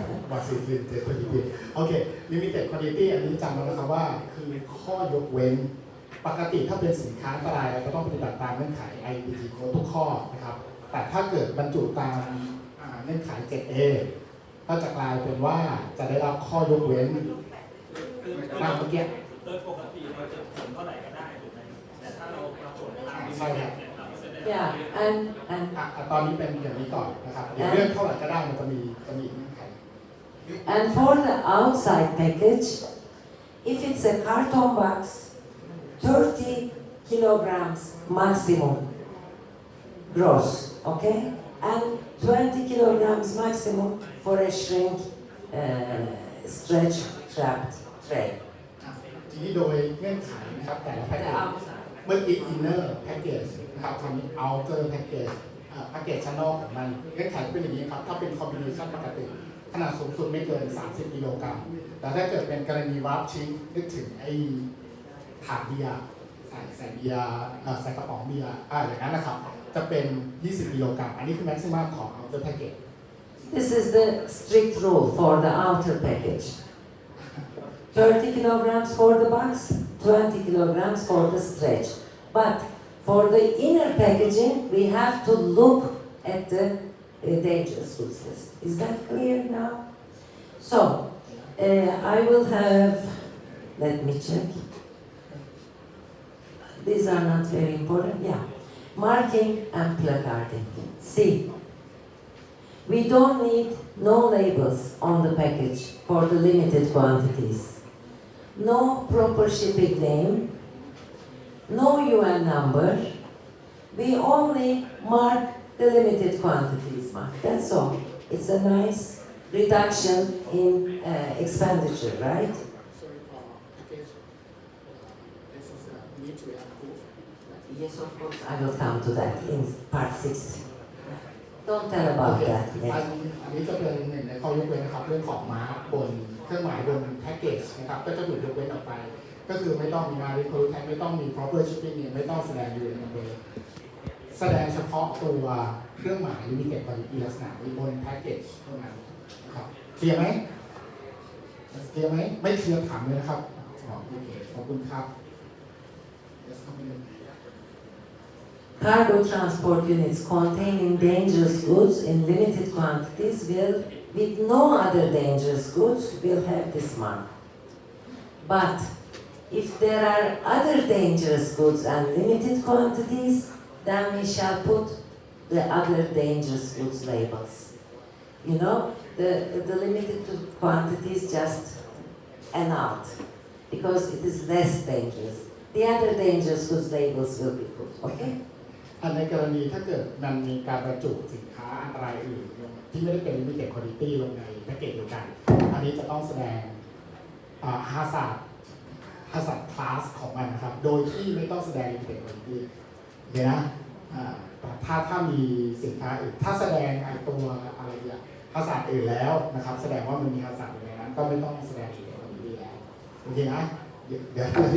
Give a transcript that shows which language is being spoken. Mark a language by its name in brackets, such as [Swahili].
[Thai] ว่าlimited quantity โอเค limited quantity อันนี้จำไว้นะครับว่าคือข้อยกเว้นปกติถ้าเป็นสินค้าอันตรายเราก็ต้องปฏิบัติตามเงื่อนไข IMDG CODE ทุกข้อนะครับแต่ถ้าเกิดบรรจุตามเงื่อนไข 7A ก็จะกลายเป็นว่าจะได้รับข้อยกเว้นตามเมื่อกี้ โดยปกติเราจะผลเท่าไหร่ก็ได้ถูกไหมแต่ถ้าเราผลตาม ใช่ครับ เราก็จะได้ [English] Yeah, and [Thai] ตอนนี้เป็นอย่างนี้ก่อนนะครับเดี๋ยวเรื่องเท่าไหร่ก็ได้มันจะมีเงื่อนไข [English] and for the outside package, if it's a carton box, 30 kilograms maximum gross, okay? And 20 kilograms maximum for a shrink stretch trapped tray. [Thai] ทีนี้โดยเงื่อนไขนะครับแต่ละแพ็กเก [English] The [Thai] จ [English] outside. [Thai] เมื่อกี้ inner package นะครับทำนี้ outer package package ชั้นนอกของมันเงื่อนไขเป็นอย่างนี้ครับถ้าเป็น combination ปกติขนาดสูงสุดไม่เกิน 30 กิโลกรัมแต่ถ้าเกิดเป็นกรณีวาร์ปชิงนึกถึงไอ้ถาดเบียร์ใส่เบียร์ใส่กระป๋องเบียร์อย่างนั้นนะครับจะเป็น 20 กิโลกรัมอันนี้คือ maximum ของ outer package [English] This is the strict rule for the outer package. 30 kilograms for the box, 20 kilograms for the stretch. But for the inner packaging, we have to look at the dangerous goods list. Is that clear now? So, I will have, let me check. These are not very important, yeah. Marking and placarding. C. We don't need no labels on the package for the limited quantities. No proper shipping name, no UN number. We only mark the limited quantities mark. That's all. It's a nice reduction in expenditure, right? Sorry for package. This is need to be approved. Yes, of course. I will come to that in part 6. Don't tell about that [Thai] อั [English] yet. [Thai] นนี้จะเป็นหนึ่งในข้อยกเว้นนะครับเรื่องของมาร์กบนเครื่องหมายบนแพ็กเกจนะครับก็จะถูกยกเว้นออกไป ก็คือไม่ต้องมีมาริโคแท็กไม่ต้องมี proper shipping เนี่ยไม่ต้องแสดงอยู่ในนั้นเลยแสดงเฉพาะตัวเครื่องหมาย limited quantity ลักษณะนี้บนแพ็กเกจเท่านั้นนะครับเคลียร์ไหมเคลียร์ไหมไม่เคลียร์ถามเลยนะครับโอเคขอบคุณครับ [English] Yes, continue. Cargo transport units containing dangerous goods in limited quantities will, with no other dangerous goods, will have this mark. But if there are other dangerous goods and limited quantities, then we shall put the other dangerous goods labels. You know, the limited quantities just annulled because it is less dangerous. The other dangerous goods labels will be put, okay? [Thai] อันในกรณีถ้าเกิดมันมีการบรรจุสินค้าอันตรายอื่นที่ไม่ได้เป็น limited quantity ลงในแพ็กเกจเดียวกัน อันนี้จะต้องแสดงhazard class ของมันนะครับ โดยที่ไม่ต้องแสดง limited quantity เดี๋ยวนะถ้ามีสินค้าอื่นถ้าแสดงตัวอะไรอย่าง hazard อื่นแล้วนะครับแสดงว่ามันมี hazard อยู่ในนั้นก็ไม่ต้องแสดง limited quantity แล้วโอเคนะเดี๋ยว